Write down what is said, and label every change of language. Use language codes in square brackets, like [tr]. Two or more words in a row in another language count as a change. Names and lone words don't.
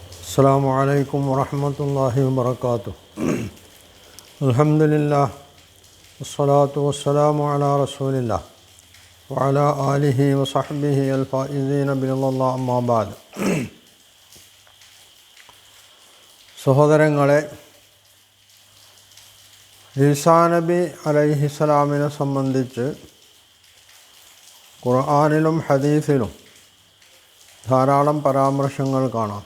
[ar] السلام عليكم ورحمة الله وبركاته. الحمد لله والصلاة والسلام على رسول الله وعلى آله وصحبه الفائزين برضا الله أما بعد. [ml] സഹോദരങ്ങളെ, ഈസാ നബി അലൈഹിസ്സലാമിനെ സംബന്ധിച്ച് ഖുർആനിലും ഹദീസിലും ധാരാളം പരാമർശങ്ങൾ കാണാം.